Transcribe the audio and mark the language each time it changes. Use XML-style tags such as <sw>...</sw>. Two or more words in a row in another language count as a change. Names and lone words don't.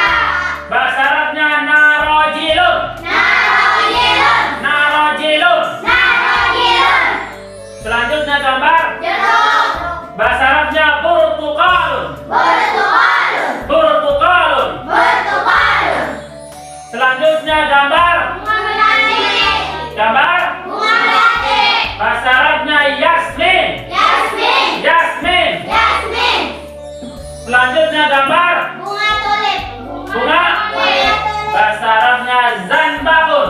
<id>bahasa Arabnya narojilun. Narojilun. Narojilun. Narojilun. Selanjutnya gambar Jeruk. bahasa Arabnya burtukalun. Burtukalun. Burtukalun. Burtukalun. Selanjutnya gambar Bunga melati. gambar Bunga melati. bahasa Arabnya yasmin. Yasmin. Yasmin. Yasmin. Selanjutnya gambar Bunga tulip. bunga bahasa Arabnya zanbakun.</id>